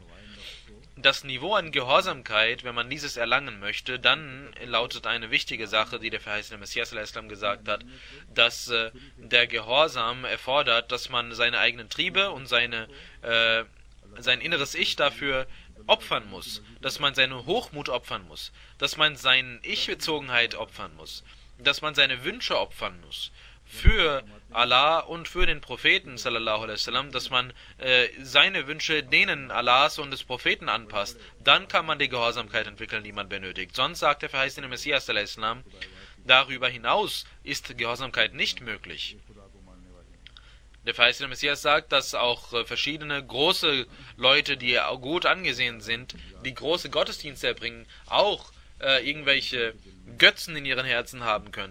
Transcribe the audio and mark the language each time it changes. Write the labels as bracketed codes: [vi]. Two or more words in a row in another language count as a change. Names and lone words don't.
[de] Das Niveau an Gehorsamkeit, wenn man dieses erlangen möchte, dann lautet eine wichtige Sache, die der verheißene Messias al-Islam gesagt hat, dass der Gehorsam erfordert, dass man seine eigenen Triebe und sein inneres Ich dafür opfern muss, dass man seine Hochmut opfern muss, dass man seine Ich-Bezogenheit opfern muss, dass man seine Wünsche opfern muss für Allah und für den Propheten [ar] صلى الله عليه وسلم, [de] dass man seine Wünsche denen Allahs und des Propheten anpasst, dann kann man die Gehorsamkeit entwickeln, die man benötigt. Sonst sagt der verheißene Messias [ar] صلى الله عليه وسلم, [de] darüber hinaus ist Gehorsamkeit nicht möglich. Der verheißene Messias sagt, dass auch verschiedene große Leute, die gut angesehen sind, die große Gottesdienste erbringen, auch irgendwelche Götzen in ihren Herzen haben können.